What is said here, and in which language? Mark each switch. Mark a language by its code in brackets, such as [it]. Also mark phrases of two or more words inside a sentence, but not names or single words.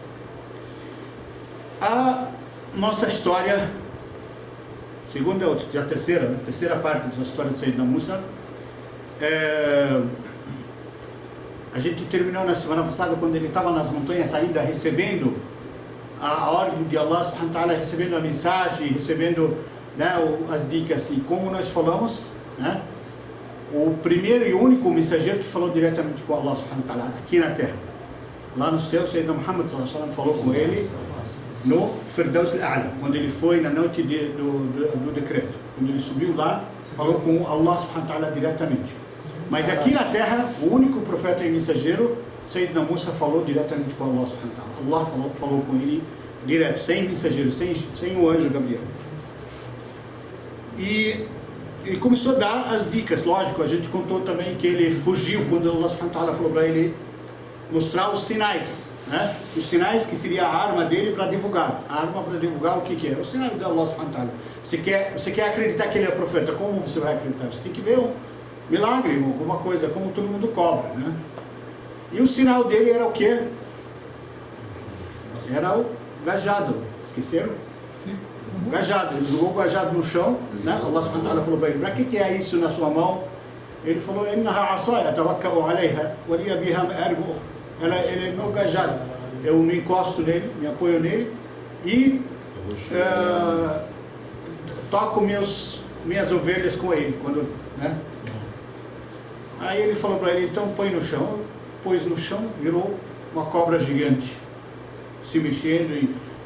[pt] A nossa história, segunda ou a terceira parte da história de Sayyidina Musa, a gente terminou na semana passada, quando ele estava nas montanhas ainda, recebendo a ordem de [ar] الله سبحانه وتعالى, [pt] recebendo a mensagem, recebendo, né, as dicas. E como nós falamos, né, o primeiro e único mensageiro que falou diretamente com [ar] الله سبحانه وتعالى [pt] aqui na terra. Lá no céu, Sayyidina Muhammad [ar] صلى الله عليه وسلم [pt] falou com ele no Firdaus al-A'la, quando ele foi na noite do decreto. Quando ele subiu lá, falou com [ar] الله سبحانه وتعالى [pt] diretamente. Mas aqui na terra, o único profeta e mensageiro, Sayyidina Musa falou diretamente com [ar] الله سبحانه وتعالى. [pt] Allah falou com ele direto, sem mensageiro, sem o anjo Gabriel. E começou a dar as dicas. Lógico, a gente contou também que ele fugiu quando [ar] الله سبحانه وتعالى [pt] falou para ele mostrar os sinais, né? Os sinais que seria a arma dele para divulgar. A arma para divulgar o que é? O sinal de [ar] الله سبحانه وتعالى. [pt] Você quer acreditar que ele é profeta? Como você vai acreditar? Você tem que ver um milagre, alguma coisa, como todo mundo cobra, né? E o sinal dele era o quê? Era o gajado. Esqueceram? Sim. O gajado. Ele jogou o gajado no chão, né? [ar] الله سبحانه وتعالى [pt] falou para ele: para que é isso na sua mão? Ele falou: [ar] إنها عصاي أتوكأ عليها ولي بها مآرب أخرى. [pt] Ele é meu gajado. Eu me encosto nele, me apoio nele e toco minhas ovelhas com ele, quando, né? Aí ele falou para ele: então põe no chão. Pôs no chão, virou uma cobra gigante, se mexendo e andando.